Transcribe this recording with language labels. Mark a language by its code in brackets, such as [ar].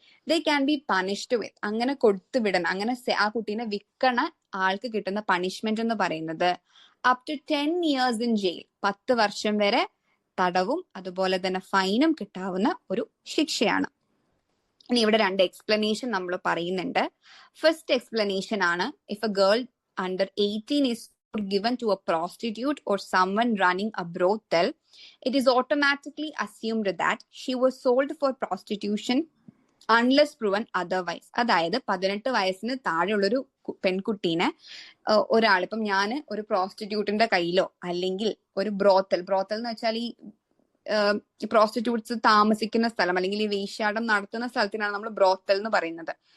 [ml] They can be punished with. അങ്ങനെ കൊടുത്തു വിടണം, അങ്ങനെ ആ കുട്ടീനെ വിൽക്കണ ആൾക്ക് കിട്ടുന്ന പണിഷ്മെന്റ് എന്ന് പറയുന്നത് up to 10 years in jail, 10 വർഷം വരെ തടവും അതുപോലെ തന്നെ ഫൈനും കിട്ടാവുന്ന ഒരു ശിക്ഷയാണ്. ഇനി ഇവിടെ 2 എക്സ്പ്ലനേഷൻ നമ്മൾ പറയുന്നുണ്ട്. [en] First explanation ആണ്, if a girl under 18 is given to a prostitute or someone running a brothel, it is automatically assumed that she was sold for prostitution unless proven otherwise. [ml] അതായത് 18 വയസ്സിന് താഴെയുള്ളൊരു പെൺകുട്ടീനെ ഒരാളിപ്പം ഞാൻ ഒരു പ്രോസ്റ്റിറ്റ്യൂട്ടിന്റെ കയ്യിലോ അല്ലെങ്കിൽ ഒരു ബ്രോത്തൽ എന്ന് വെച്ചാൽ ഈ പ്രോസ്റ്റിറ്റ്യൂട്ട്സ് താമസിക്കുന്ന സ്ഥലം അല്ലെങ്കിൽ ഈ വേശ്യാടം നടത്തുന്ന സ്ഥലത്തിനാണ് നമ്മൾ ബ്രോത്തൽ എന്ന് പറയുന്നത്.